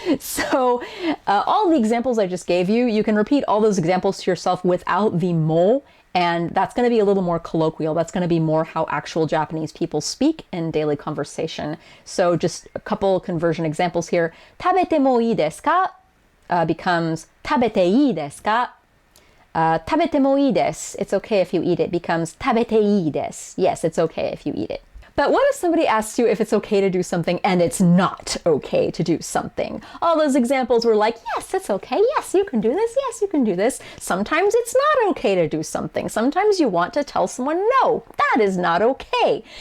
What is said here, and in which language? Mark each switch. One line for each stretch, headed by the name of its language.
English: So all the examples I just gave you, you can repeat all those examples to yourself without the mo, and that's going to be a little more colloquial. That's going to be more how actual Japanese people speak in daily conversation. So just a couple conversion examples here.
Japanese: 食べてもいいですか? Becomes 食べていいですか? 食べてもいいです.
English: It's okay if you eat it.
Japanese: Becomes 食べていいです.
English: Yes, it's okay if you eat it. But what if somebody asks you if it's okay to do something and it's not okay to do something? All those examples were like, yes, it's okay. Yes, you can do this. Yes, you can do this. Sometimes it's not okay to do something. Sometimes you want to tell someone, no, that is not okay.